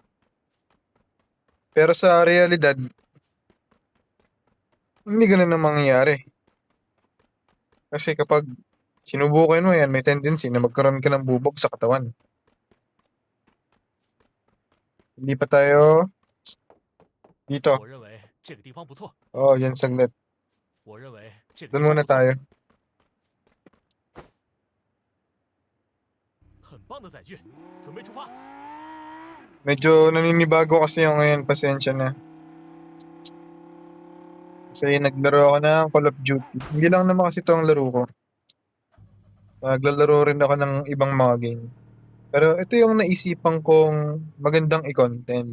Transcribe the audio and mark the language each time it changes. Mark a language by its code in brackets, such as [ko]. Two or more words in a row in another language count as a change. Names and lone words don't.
[tl] Pero sa realidad, hindi ganun na mangyayari. Kasi kapag sinubukan mo yan, may tendency na magkaroon ka ng bubog sa katawan. Hindi pa tayo dito. [zh] 我认为这个地方不错， [tl] Oo, yan saglit. [zh] 我认为这个 [tl] Doon [zh] 地方 [tl] muna [zh] 不错， [tl] tayo. [zh] 很棒的载具，准备出发。 [tl] Medyo naninibago kasi yung ngayon, pasensya na. Kasi naglaro ako ng Call of Duty. Hindi lang naman kasi ito ang laro ko. Naglalaro rin ako ng ibang mga game. Pero ito yung naisipan kong magandang i-content.